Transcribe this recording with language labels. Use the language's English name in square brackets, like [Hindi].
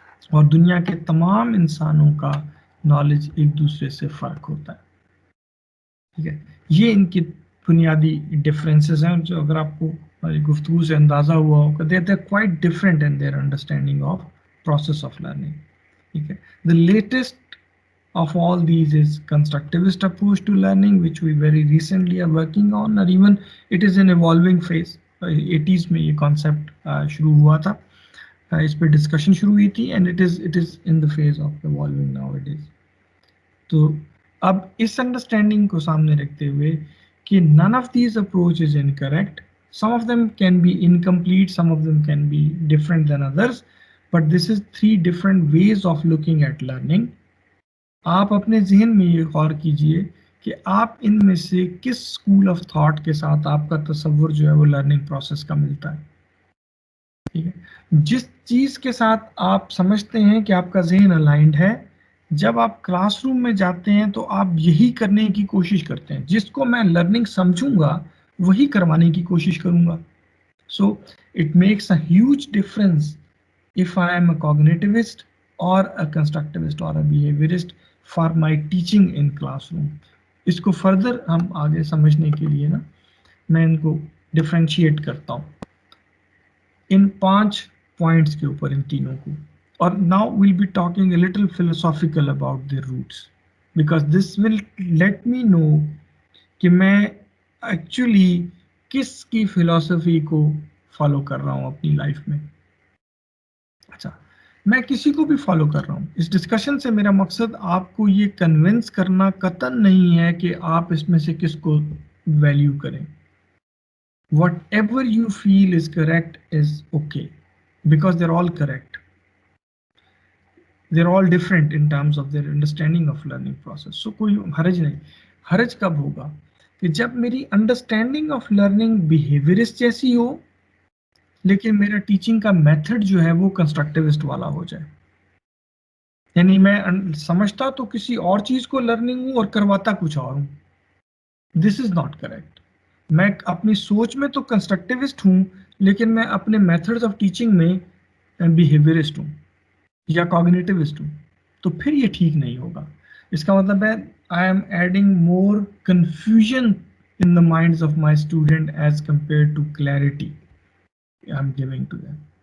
[Urdu] اور دنیا کے تمام انسانوں کا نالج ایک دوسرے سے فرق ہوتا ہے. ٹھیک ہے, یہ ان کی بنیادی ڈفرینسز ہیں جو اگر آپ کو گفتگو سے اندازہ ہوا ہوگا, [English] They quite different in their understanding of process of learning. [Urdu] ٹھیک ہے, [English] The latest of all these is constructivist approach to learning, which we very recently are working on, or even it is an evolving phase. [Urdu] 80s میں یہ concept شروع ہوا تھا, اس پہ discussion شروع ہوئی تھی, [English] and it is in the phase of evolving nowadays. [Urdu] تو اب اس انڈرسٹینڈنگ کو سامنے رکھتے ہوئے کہ [English] none of these approach is incorrect, some of them can be incomplete, some of them can be different than others, but this is 3 different ways of looking at learning. [Urdu] آپ اپنے ذہن میں یہ غور کیجئے کہ آپ ان میں سے کس اسکول آف تھاٹ کے ساتھ آپ کا تصور جو ہے وہ لرننگ پروسیس کا ملتا ہے. ٹھیک ہے, جس چیز کے ساتھ آپ سمجھتے ہیں کہ آپ کا ذہن الائنڈ ہے, جب آپ کلاس روم میں جاتے ہیں تو آپ یہی کرنے کی کوشش کرتے ہیں, جس کو میں لرننگ سمجھوں گا وہی کروانے کی کوشش کروں گا. [English] So it makes a huge difference if I am a cognitivist or a constructivist or a behaviorist for my teaching in classroom. [Urdu] اس کو فردر ہم آگے سمجھنے کے لیے نا میں ان کو ڈفرینشیٹ کرتا ہوں ان 5 پوائنٹس کے اوپر, ان تینوں کو. [English] اور now we'll be talking a little philosophical about their roots because this will let me know [Urdu] کہ میں ایکچولی کس کی فلسفی کو فالو کر رہا ہوں اپنی لائف میں. اچھا, میں کسی کو بھی فالو کر رہا ہوں. اس ڈسکشن سے میرا مقصد آپ کو یہ کنونس کرنا قطعاً نہیں ہے کہ آپ اس میں سے کس کو ویلیو کریں. [English] Whatever you feel is correct is okay because they're all correct. They're all different in terms of their understanding of learning process. [Urdu] سو کوئی حرج نہیں. حرج کب ہوگا کہ جب میری انڈرسٹینڈنگ آف لرننگ بیہیویئرسٹ جیسی ہو لیکن میرا ٹیچنگ کا میتھڈ جو ہے وہ کنسٹرکٹیوسٹ والا ہو جائے. یعنی میں سمجھتا تو کسی اور چیز کو لرننگ ہوں اور کرواتا کچھ اور ہوں. [English] This is not correct. [Urdu] میں اپنی سوچ میں تو کنسٹرکٹیوسٹ ہوں لیکن میں اپنے میتھڈز آف ٹیچنگ میں بیہیویئرسٹ ہوں یا کوگنیٹیوسٹ ہوں, تو پھر یہ ٹھیک نہیں ہوگا. اس کا مطلب ہے [English] I am adding more confusion in the minds of my student as compared to clarity I'm giving to them.